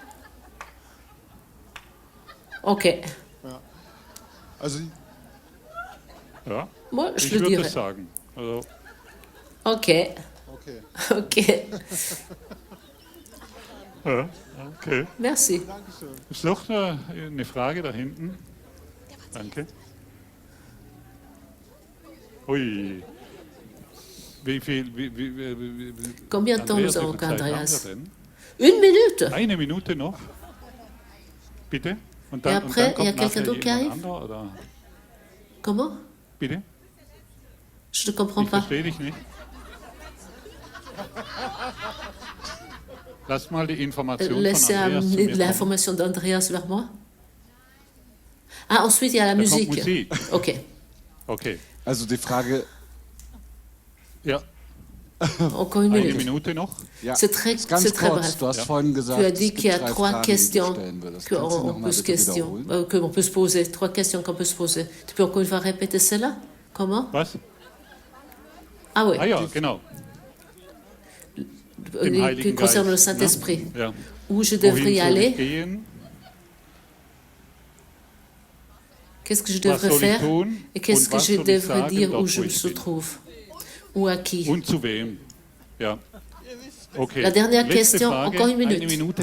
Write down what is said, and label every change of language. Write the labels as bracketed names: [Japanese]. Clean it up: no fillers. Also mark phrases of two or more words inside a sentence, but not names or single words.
[French] OK. Moi, je le dirais. OK. Merci. [German] Ist noch eine Frage da hinten? Danke. [French] Oui. Combien de temps nous avons, Andreas? Une minute. [German] Eine Minute noch. Bitte. [French] Et après, il y a quelqu'un d'autre qui arrive? Comment? [German] Bitte? [French] Je ne comprends pas. [German] Verstehe dich nicht. Lass mal die Information [French] Laissez amener l'information d'Andreas vers moi. Ah, ensuite, il y a la musique. OK. [German] Also die Frage... Ja. [French] Encore une minute. [German] noch. Ja, [French] c'est très bref. [German] Du hast vorhin gesagt, [French] tu as dit qu'il y a trois questions qu'on peut se poser. Trois questions qu'on peut se poser. Tu peux encore une fois répéter cela? Comment? [German] Was? [French] Ah oui. [German] Ah ja, genau. [French] Qui concerne le Saint-Esprit. Où je devrais y aller? Qu'est-ce que je devrais faire? Et qu'est-ce que je devrais dire où je me trouve? Ou à qui? La dernière question, encore une minute.